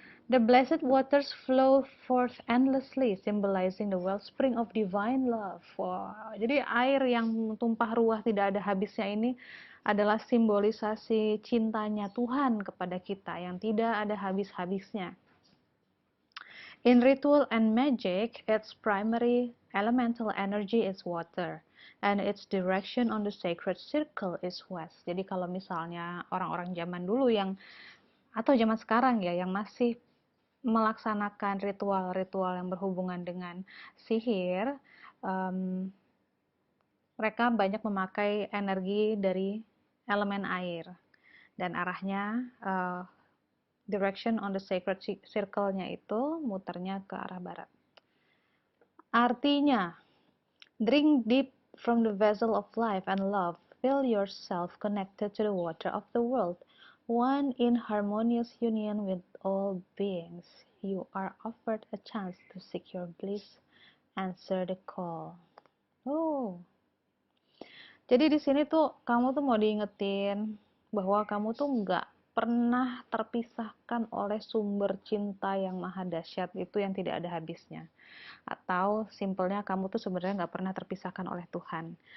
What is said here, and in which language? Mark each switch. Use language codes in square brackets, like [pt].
[en] The blessed waters flow forth endlessly, symbolizing the wellspring of divine love. Wow. [id] Jadi air yang tumpah ruah tidak ada habisnya ini adalah simbolisasi cintanya Tuhan kepada kita yang tidak ada habis-habisnya. [en] In ritual and magic, its primary elemental energy is water, and its direction on the sacred circle is west. [id] Jadi kalau misalnya orang-orang zaman dulu yang atau zaman sekarang ya yang masih melaksanakan ritual-ritual yang berhubungan dengan sihir, um, mereka banyak memakai energi dari elemen air, dan arahnya [en] direction on the sacred circle- [id] nya itu muternya ke arah barat. Artinya, [en] drink deep from the vessel of life and love, feel yourself connected to the water of the world, one in harmonious union with all beings. You are offered a chance to seek your bliss. Answer the call. [id] Oh, jadi di sini tuh kamu tuh mau diingetin bahwa kamu tuh nggak pernah terpisahkan oleh sumber cinta yang maha dahsyat itu yang tidak ada habisnya. Atau simpelnya kamu tuh sebenarnya nggak pernah terpisahkan oleh Tuhan.